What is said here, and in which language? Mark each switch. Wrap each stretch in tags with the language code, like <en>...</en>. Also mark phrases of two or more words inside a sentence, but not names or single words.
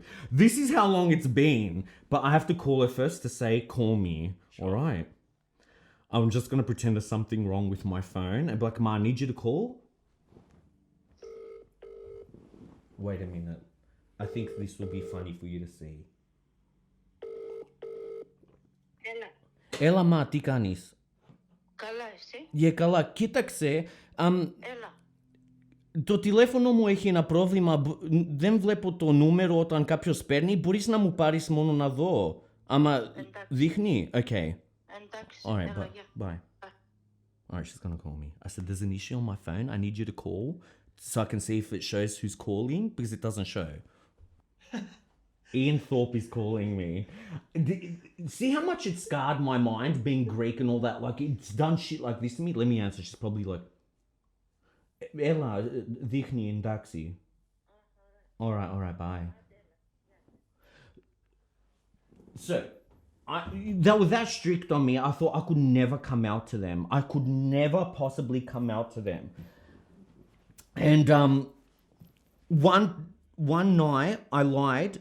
<en>This is how long it's been, but I have to call her first to say call me. Sure. All right. I'm just gonna pretend there's something wrong with my phone and be like, Ma, I need you to call. Wait a minute. I think this will be funny for you to see.</en> <el>Έλα, μα, τι κάνεις? Καλά, εσύ. Καλά, κοίταξε. Έλα. Το τηλέφωνο μου έχει ένα πρόβλημα. Δεν βλέπω το νούμερο όταν κάποιος παίρνει. Μπορείς να μου πάρεις μόνο να δω. Άμα δείχνει. Okay. Εντάξει.</el> <en>Alright,</en> <el>Έλα,</el> <en>bye. Alright, she's gonna call me. I said, there's an issue on my phone. I need you to call so I can see if it shows who's calling, because it doesn't show. Ian Thorpe is calling me. See how much it scarred my mind being Greek and all that? Like, it's done shit like this to me. Let me answer. She's probably like, Ella,</en> <el>δείχνει εντάξει.</el> <en>Alright, bye. So, they were that strict on me. I thought I could never come out to them. I could never possibly come out to them. And one night I lied.</en>